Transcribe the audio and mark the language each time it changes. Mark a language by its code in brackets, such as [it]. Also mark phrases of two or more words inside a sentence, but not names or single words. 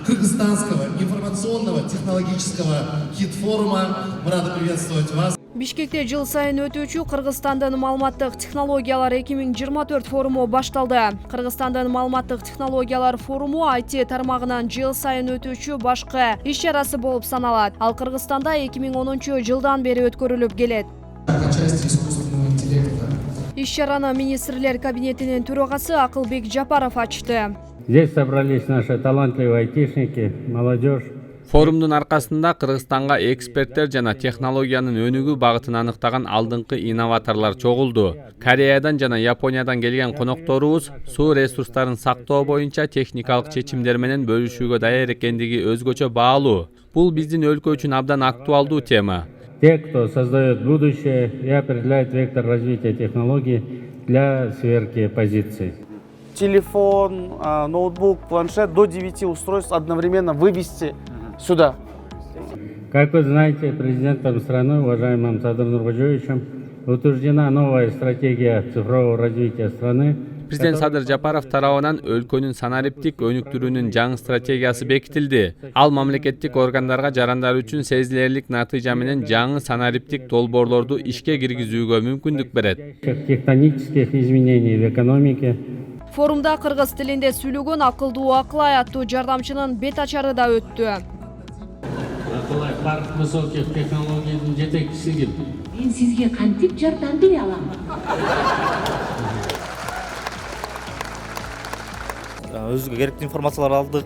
[ru] Кыргызстанского информационного технологического хит-форума. Мы рады приветствовать вас. [ky] Бишкекте жыл сайын өтүүчү Кыргызстандын маалыматтык технологиялар 2024 форуму башталды. Кыргызстандын маалыматтык технологиялар форуму IT тармагынан жыл сайын өтүүчү башкы иш-чарасы болуп саналат. Ал Кыргызстанда 2010 жылдан бери өткөрүлүп келет. Иш-чараны министрлер кабинетинин төрагасы Акылбек Жапаров ачты. [ru] Здесь собрались наши талантливые айтишники, молодежь. [ky] Форумдун аркасында Кыргызстанга эксперттер жана технологиянын өнүгүү багытын аныктаган алдыңкы инноваторлор чогулду. Кореядан жана Япониядан келген конокторубуз суу ресурстарын сактоо боюнча техникалык чечимдер менен бөлүшүүгө даяр экендиги өзгөчө баалуу. Бул биздин өлкө үчүн абдан актуалдуу тема. [ru] Те, кто создает будущее и определяет вектор развития технологий для сверки позиций. Телефон, ноутбук, планшет, до 9 устройств одновременно вывести сюда. Как вы знаете, президентом страны, уважаемым Садыром Нуркожоевичем, утверждена новая стратегия цифрового развития страны. [ky] Президент Садыр Жапаров тарабынан өлкөнүн санариптик өнүктүрүүнүн жаңы стратегиясы бекитилди. Ал мамлекеттик органдарга жарандар үчүн сезилерлик натыйжа менен жаңы санариптик долбоорлорду ишке киргизүүгө мүмкүндүк берет. [ru] Тектонических изменений в экономике. [ky] Форумда кыргыз тилинде сүйлөгөн акылдуу Акылай аттуу жардамчынын бет ачары да өттү. Акылай [ru] парк высоких [ky] технологиянын жетекчиси ким? Мен сизге кантип жардам бере алам? Өзүгө керектүү информациялар алдык.